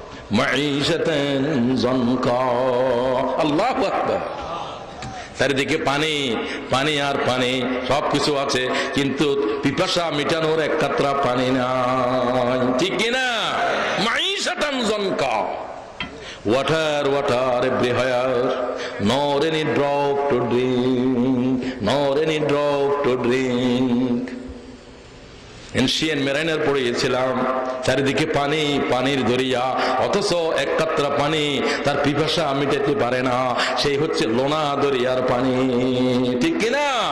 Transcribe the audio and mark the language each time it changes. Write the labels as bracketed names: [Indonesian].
[Arabic] মাঈশাতান যানকা। আল্লাহু আকবার। [Bangla] চারিদিকে পানি, পানি আর পানি, সবকিছু আছে, কিন্তু পিপাসা মিটানোর এক কাতরা পানি নাই। ঠিক কিনা? [Arabic] মাঈশাতান যানকা। [English] Water, water everywhere, nor any drop to drink, nor any drop to drink. [Bangla] Ancient মেরাইনার পড়িয়েছিলাম, চারিদিকে পানি, পানির দরিয়া, অথচ এক কাতরা পানি তার পিপাসা মিটাতে পারে না। সেই হচ্ছে লোনা দরিয়ার পানি। ঠিক কিনা?